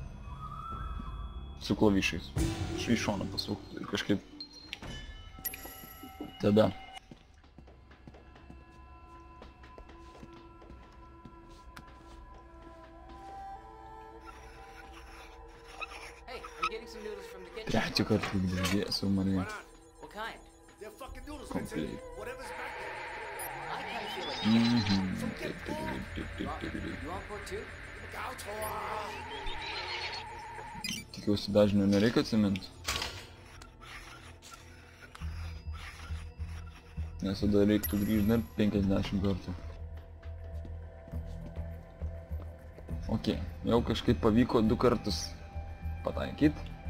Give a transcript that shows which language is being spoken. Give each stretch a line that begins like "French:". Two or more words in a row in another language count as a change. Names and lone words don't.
Lithuanian: Su klavišais. Iš šoną pasukt ir kažkaip tada.
English: Hey, I'm getting some noodles from the kitchen.
Lithuanian: Trečią kartą girdėsiu, Marija.
English: What kind? They're fucking noodles, Complete. Vincent. Whatever's back there. I kind of feel like Mhm. you want pork too?
Lithuanian: Tikiuosi dažnio nereikia atsiminti. Nes tada reiktų grįžti dar 50 kartų. Ok, jau kažkaip pavyko 2 kartus pataikyti.